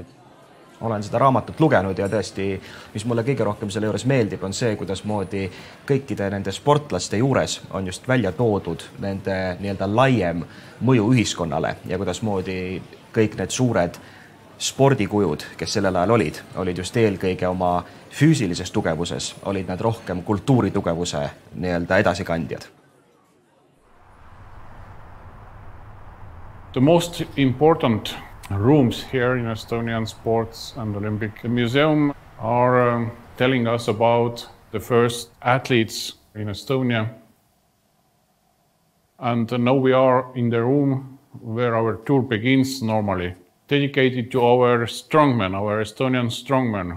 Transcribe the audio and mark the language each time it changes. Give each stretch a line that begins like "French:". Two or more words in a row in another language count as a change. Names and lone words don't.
Estonian: Olen seda raamatut lugenud ja tõesti, mis mulle kõige rohkem selle juures meeldib, on see, kuidas moodi kõikide nende sportlaste juures on just välja toodud nende nii-öelda laiem mõju ühiskonnale ja kuidas moodi kõik need suured spordikujud, kes sellel ajal olid just eelkõige oma füüsilises tugevuses, olid nad rohkem kultuuritugevuse nii-öelda edasikandjad.
English: The most important rooms here in Estonian Sports and Olympic Museum are telling us about the first athletes in Estonia. And now we are in the room where our tour begins normally, dedicated to our strongmen, our Estonian strongmen.